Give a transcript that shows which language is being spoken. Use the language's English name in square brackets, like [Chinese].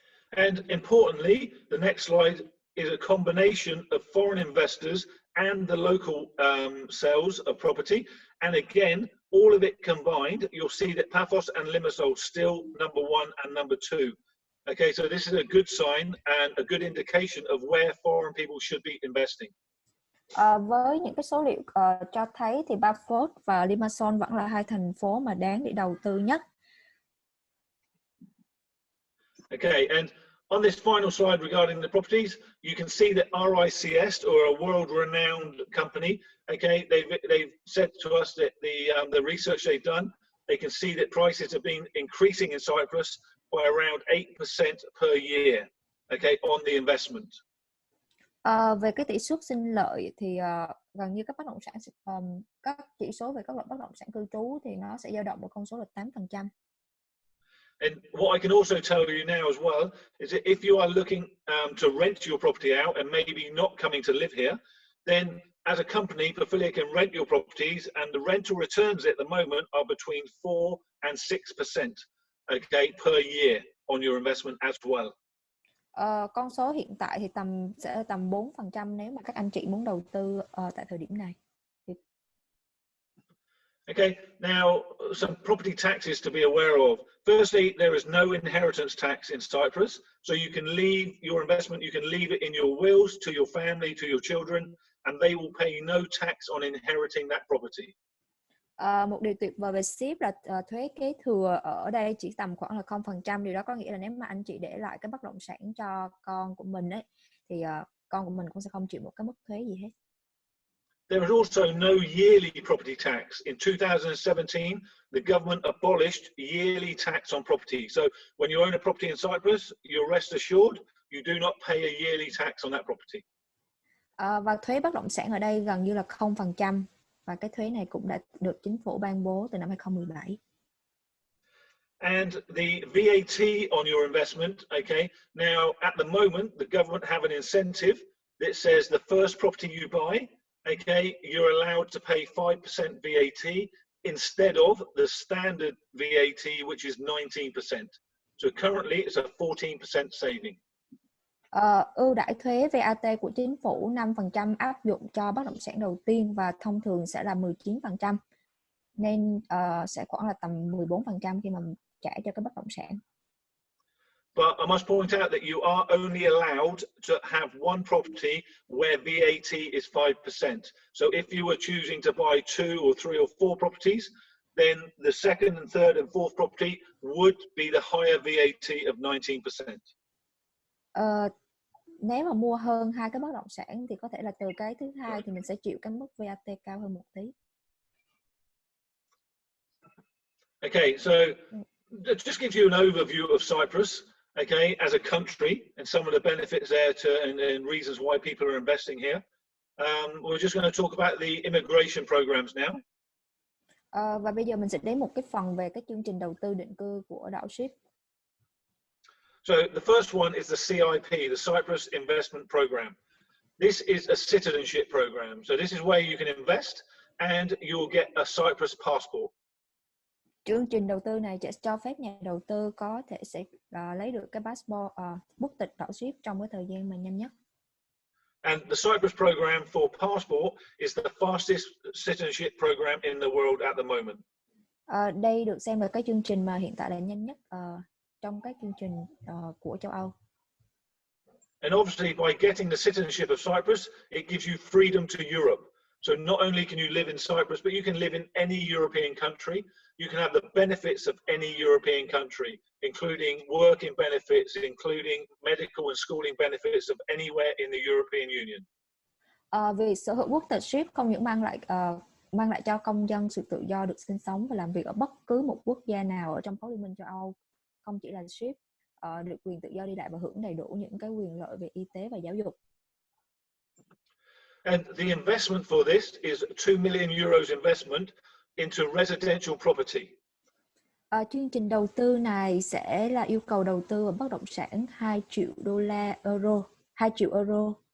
[English] And importantly, the next slide is a combination of foreign investors and the local sales of property. And again, all of it combined, you'll see that Paphos and Limassol still number 1 and number 2. Okay, so this is a good sign and a good indication of where foreign people should be investing. [Vietnamese] Với những cái số liệu cho thấy thì Paphos và Limassol vẫn là hai thành phố mà đáng để đầu tư nhất. [English] Okay, and on this final slide regarding the properties, you can see that RICS, or a world-renowned company, okay, they've said to us that the research they've done, they can see that prices have been increasing in Cyprus by around 8% per year, okay, on the investment. [Vietnamese] Về cái tỷ suất sinh lợi thì gần như các bất động sản các chỉ số về các loại bất động sản cư trú thì nó sẽ dao động ở con số là 8%. [English] And what I can also tell you now as well is that if you are looking to rent your property out and maybe not coming to live here, then as a company, Pafilia can rent your properties, and the rental returns at the moment are between 4 and 6%, okay, per year on your investment as well. [Vietnamese] Con số hiện tại thì sẽ là tầm 4% nếu mà các anh chị muốn đầu tư tại thời điểm này. [English] Okay, now some property taxes to be aware of. Firstly, there is no inheritance tax in Cyprus, so you can leave your investment, you can leave it in your wills to your family, to your children, and they will pay no tax on inheriting that property. [Vietnamese] Một điều tuyệt vời về Síp là thuế kế thừa ở đây chỉ tầm khoảng là 0%. Điều đó có nghĩa là nếu mà anh chị để lại cái bất động sản cho con của mình ấy, thì con của mình cũng sẽ không chịu một cái mức thuế gì hết. [English] There is also no yearly property tax. In 2017, the government abolished yearly tax on property. So when you own a property in Cyprus, you're rest assured you do not pay a yearly tax on that property. [Vietnamese] Và thuế bất động sản ở đây gần như là 0%. Và cái thuế này cũng đã được chính phủ ban bố từ năm 2017. [English] And the VAT on your investment, okay, now at the moment, the government have an incentive that says the first property you buy, okay, you're allowed to pay 5% VAT instead of the standard VAT, which is 19%. So currently it's a 14% saving. [Vietnamese] Ưu đãi thuế VAT của chính phủ 5% áp dụng cho bất động sản đầu tiên và thông thường sẽ là 19%. Nên sẽ khoảng là tầm 14% khi mà trả cho cái bất động sản. [English] But I must point out that you are only allowed to have one property where VAT is 5%. So if you were choosing to buy 2 or 3 or 4 properties, then the second and third and fourth property would be the higher VAT of 19%. [Vietnamese] Nếu mà mua hơn 2 cái bất động sản thì có thể là từ cái thứ hai thì mình sẽ chịu cái mức VAT cao hơn một tí. [English] Okay, so it just gives you an overview of Cyprus, okay, as a country and some of the benefits there and reasons why people are investing here. We're just going to talk about the immigration programs now. [Vietnamese] Và bây giờ mình sẽ đến một cái phần về cái chương trình đầu tư định cư của đảo Síp. [English] So the first one is the CIP, the Cyprus Investment Program. This is a citizenship program. So this is where you can invest and you'll get a Cyprus passport. [Vietnamese] Chương trình đầu tư này sẽ cho phép nhà đầu tư có thể sẽ lấy được cái passport, quốc tịch đảo Síp trong cái thời gian mà nhanh nhất. [English] And the Cyprus program for passport is the fastest citizenship program in the world at the moment. [Vietnamese] Đây được xem là cái chương trình mà hiện tại là nhanh nhất trong các chương trình của châu Âu. [English] And obviously, by getting the citizenship of Cyprus, it gives you freedom to Europe. So not only can you live in Cyprus, but you can live in any European country. You can have the benefits of any European country, including working benefits, including medical and schooling benefits of anywhere in the European Union. [Vietnamese] Vì sở hữu quốc tịch Síp không những mang lại cho công dân sự tự do được sinh sống và làm việc ở bất cứ một quốc gia nào ở trong khối Liên minh châu Âu, không chỉ là Síp được quyền tự do đi lại và hưởng đầy đủ những cái quyền lợi về y tế và giáo dục. [English] And the investment for this is 2 million euros investment into residential property. [Vietnamese] Chương trình đầu tư này sẽ là yêu cầu đầu tư vào bất động sản 2 triệu euro.